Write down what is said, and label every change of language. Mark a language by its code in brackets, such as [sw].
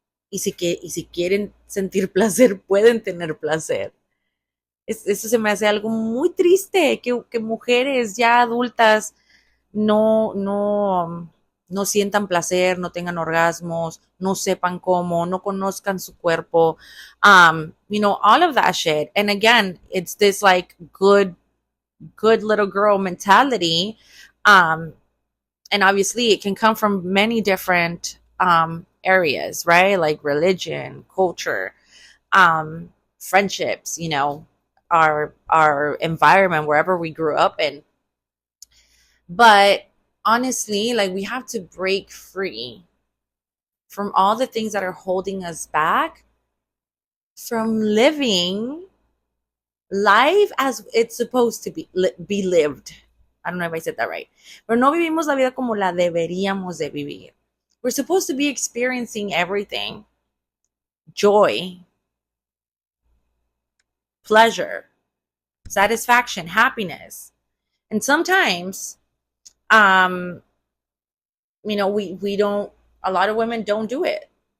[es] Y si quieren sentir placer, pueden tener placer. Eso se me hace algo muy triste, que mujeres ya adultas no sientan placer, no tengan orgasmos, no sepan cómo, no conozcan su cuerpo. [en] All of that shit. And again, it's this like good little girl mentality. And obviously it can come from many different areas, right? Like religion, culture, friendships, our environment, wherever we grew up in. But honestly, like, we have to break free from all the things that are holding us back from living life as it's supposed to be lived. I don't know if I said that right. [es] Pero no vivimos la vida como la deberíamos de vivir. [en] We're supposed to be experiencing everything. Joy, pleasure, satisfaction, happiness. And sometimes, we don't, a lot of women don't do it.